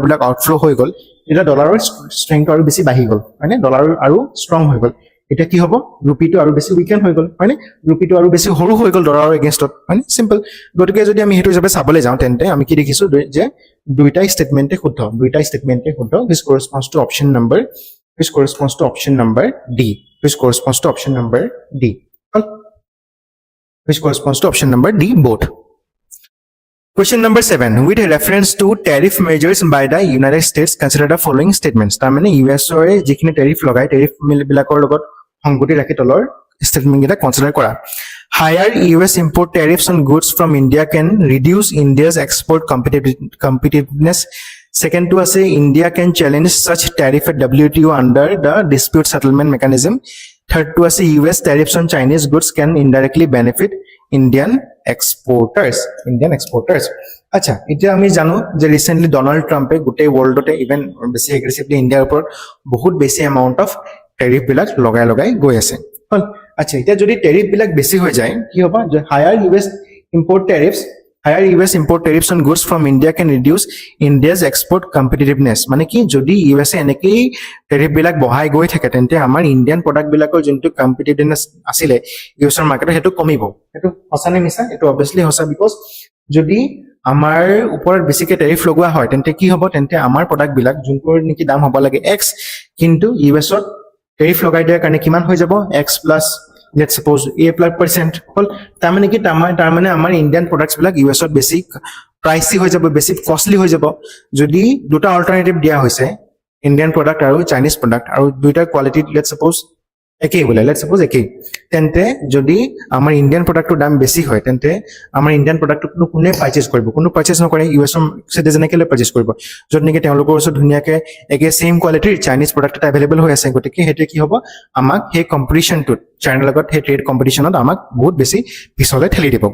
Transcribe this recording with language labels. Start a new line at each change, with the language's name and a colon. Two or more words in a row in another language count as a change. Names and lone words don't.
Assamese: বিলাক আউটফ্লো হৈ গ'ল এটা ডলাৰৰ ষ্ট্ৰেংথ আৰু বেছি বাঢ়ি গ'ল মানে ডলাৰ আৰু ষ্ট্ৰং হৈ গ'ল এটা কি হ'ব ৰুপিটো আৰু বেছি উইকেন হৈ গ'ল মানে ৰুপিটো আৰু বেছি সৰু হৈ গ'ল ডলাৰৰ এগেইনষ্টত মানে সিম্পল গতিকে যদি আমি হেতু হিচাপে চাবলৈ যাওঁ তেন্তে আমি কি দেখিছো যে দুইটা ষ্টেটমেন্টে শুদ্ধ
English: which corresponds to option number D which corresponds to option number D. Which corresponds to option number D, both. Question number 7. With reference to tariff measures by the United States, consider the following statements.
Assamese: তাৰমানে US ৰে যিখিনি tariff লগাই tariff বিলাকৰ লগত সংগতি ৰাখি তলৰ statement কেইটা consider কৰা.
English: Higher US import tariffs on goods from India can reduce India's export competitiveness. Second to
Assamese: আছে
English: India can challenge such tariff at WTO under the dispute settlement mechanism. Third to
Assamese: আছে
English: US tariffs on Chinese goods can indirectly benefit Indian exporters.
Assamese: আচ্ছা, এতিয়া আমি জানো যে ৰিসেন্টলি ডোনাল্ড ট্ৰাম্পে গোটেই ওয়াৰ্ল্ডতে ইভেন বেছি এগ্ৰেছিভলি ইণ্ডিয়াৰ ওপৰত বহুত বেছি
English: amount of tariff
Assamese: বিলাক লগাই গৈ আছে। আচ্ছা, এতিয়া যদি টেৰিফ বিলাক বেছি হৈ যায় কি হ'ব?
English: যে হায়াৰ US import tariffs on goods from India can reduce India's export competitiveness.
Assamese: মানে কি যদি US এনেকেই টেৰিফ বিলাক বঢ়াই গৈ থাকে তেন্তে আমাৰ
English: Indian product
Assamese: বিলাকৰ যোনটো কম্পিটিটিভনেস আছিলে ইউএছৰ মাৰ্কেটত সেইটো কমিব। সেইটো সঁচা নে মিছা? এইটো অবভিয়াসলি সঁচা, বিকজ যদি আমাৰ ওপৰত বেছিকে টেৰিফ লগোৱা হয় তেন্তে কি হ'ব? তেন্তে আমাৰ প্ৰডাক্ট বিলাক যোনটোৰ নেকি দাম হ'ব লাগে X, কিন্তু ইউএছত টেৰিফ লগাই দিয়াৰ কাৰণে কিমান হৈ যাব?
English: X plus let's suppose A+%
Assamese: হল। তাৰমানে কি? তাৰমানে আমাৰ
English: Indian products
Assamese: বিলাক ইউএছত বেছি প্ৰাইচি হৈ যাব, বেছি কষ্টলি হৈ যাব। যদি দুটা অল্টাৰনেটিভ দিয়া হৈছে
English: Indian product
Assamese: আৰু
English: Chinese product
Assamese: আৰু দুইটাৰ কোৱালিটি
English: let's suppose
Assamese: একেই বোলে, তেন্তে যদি আমাৰ
English: Indian productৰ
Assamese: দাম বেছি হয় তেন্তে আমাৰ
English: Indian productটো
Assamese: কোনে পাৰচেজ কৰিব? কোনো পাৰচেজ নকৰে, ইউএছৰ চিটিজেনে কেলে পাৰচেজ কৰিব? য'ত নেকি তেওঁলোকৰ ওচৰত ধুনীয়াকে একে
English: same qualityৰ Chinese product
Assamese: এটা এভেইলেবল হৈ আছে। গতিকে সেইটো কি হ'ব? আমাক সেই কম্পিটিশ্যনটোত চাইনাৰ লগত সেই
English: trade competitionত
Assamese: আমাক বহুত বেছি পিছলৈ ঠেলি দিব।